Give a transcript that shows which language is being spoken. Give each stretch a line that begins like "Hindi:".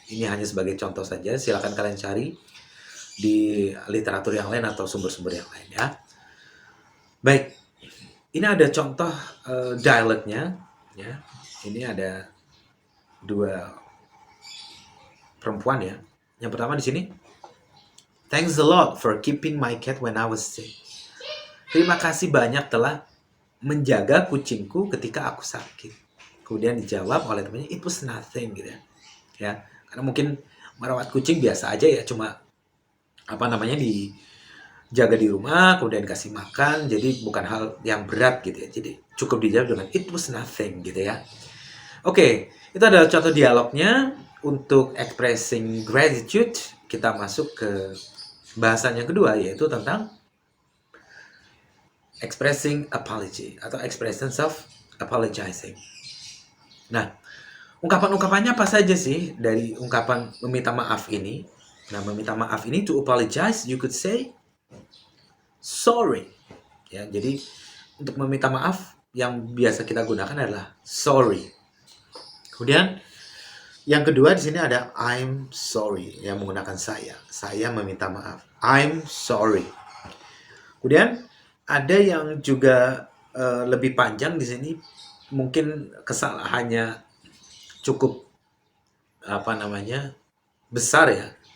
Indonesian: Ini hanya sebagai contoh saja. Silakan kalian cari di literatur yang lain atau sumber-sumber yang lain ya. Baik, ini ada contoh dialognya ya. Ini ada dua perempuan ya.
English: Yang pertama di sini, thanks a lot for keeping my cat when I was sick.
Indonesian: Terima kasih banyak telah menjaga kucingku ketika aku sakit. Kemudian dijawab oleh temannya,
English: it was nothing
Indonesian: gitu ya. Ya, karena mungkin merawat kucing biasa aja ya, cuma apa namanya dijaga di rumah, kemudian kasih makan, jadi bukan hal yang berat gitu ya. Jadi cukup dijawab dengan
English: it was nothing
Indonesian: gitu ya. Oke, itu adalah contoh dialognya. Untuk expressing gratitude, kita masuk ke bahasan yang kedua, yaitu tentang expressing apology atau expressions of apologizing. Nah, ungkapan-ungkapannya apa saja sih dari ungkapan meminta maaf ini? Nah, meminta maaf ini,
English: to apologize, you could say sorry.
Indonesian: Ya, jadi untuk meminta maaf yang biasa kita gunakan adalah sorry. Kemudian yang kedua di sini ada I'm sorry yang menggunakan saya. Saya meminta maaf. I'm sorry. Kemudian ada yang juga lebih panjang di sini, mungkin kesalahannya cukup apa namanya besar ya.